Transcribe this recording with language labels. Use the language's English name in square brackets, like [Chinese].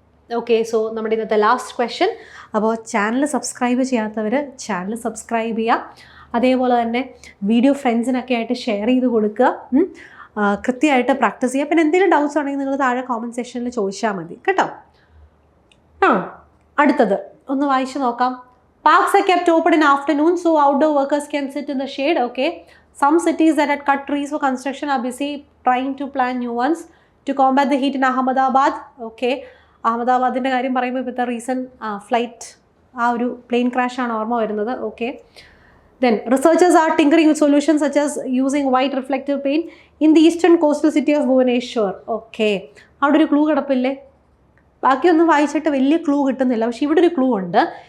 [Malayalam] Okay, so നമ്മുടെ ഇന്നത്തെ last question. അപ്പോൾ ചാനൽ സബ്സ്ക്രൈബ് ചെയ്യാത്തവർ ചാനൽ സബ്സ്ക്രൈബ് ചെയ്യുക. അതേപോലെ തന്നെ വീഡിയോ ഫ്രണ്ട്സിനൊക്കെ ആയിട്ട് ഷെയർ ചെയ്ത് കൊടുക്കുക. കൃത്യമായിട്ട് പ്രാക്ടീസ് ചെയ്യുക. പിന്നെ എന്തെങ്കിലും ഡൗട്ട്സ് ഉണ്ടെങ്കിൽ നിങ്ങൾ താഴെ കോമൻറ്റ് സെക്ഷനിൽ ചോദിച്ചാൽ മതി കേട്ടോ. അടുത്തത് ഒന്ന് വായിച്ചു നോക്കാം. [English] Parks are kept open in afternoon so outdoor workers can sit in the shade. Okay. Some cities that had cut trees for construction are busy trying to plant new ones to combat the heat in Ahmedabad. Okay. [Malayalam] അഹമ്മദാബാദിൻ്റെ കാര്യം പറയുമ്പോൾ ഇപ്പോഴത്തെ recent flight ഒരു plain crash ആണ് ഓർമ്മ വരുന്നത്. [English] Okay, then researchers are tinkering with solutions such as using white reflective paint in the eastern coastal city of Bhubaneswar. [Malayalam] Okay, അവിടെ ഒരു clue കിടപ്പില്ലേ? ബാക്കിയൊന്നും വായിച്ചിട്ട് വലിയ ക്ലൂ കിട്ടുന്നില്ല, പക്ഷെ ഇവിടെ ഒരു ക്ലൂ ഉണ്ട്.